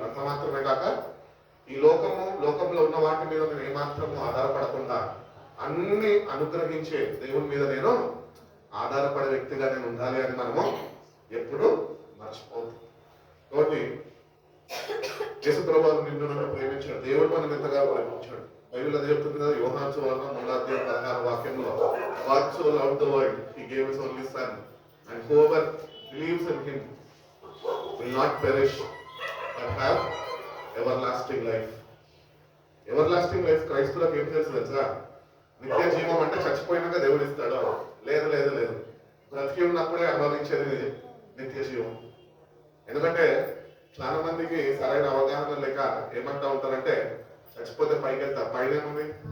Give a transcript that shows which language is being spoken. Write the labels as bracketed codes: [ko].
[te] అంత మాత్రమే కాక ఈ లోకంలో ఉన్న వాటి మీద నేను ఏమాత్రము ఆధారపడకుండా అన్ని అనుగ్రహించే దేవుని మీద నేను ఆధారపడే వ్యక్తిగా నేను ఉండాలి అని మనము ఎప్పుడు మర్చిపోతుంది. కాబట్టి యేసు ప్రభువు నిన్ను ప్రేమించాడు, దేవుడు మనం ఎంతగా ప్రేమించాడు. బైబిల్ అది చెప్తుంది కదా, యోహాను సువార్త 3:16 వాక్యంలో [en] God so loved the world, he gave his only son, and whoever believes in him will not perish but have everlasting life. Everlasting life [te] క్రైస్తులకు ఏం తెలుసు తెలుసా? నిత్య జీవం అంటే చచ్చిపోయినాక దేవుడు ఇస్తాడు. లేదు లేదు లేదు, బ్రతికి ఉన్నప్పుడే అనుభవించేది నిత్య జీవం. ఎందుకంటే చాలా మందికి సరైన అవగాహన లేక ఏమంటా ఉంటారంటే చచ్చిపోతే పైకి వెళ్తా, పైన ఏముంది?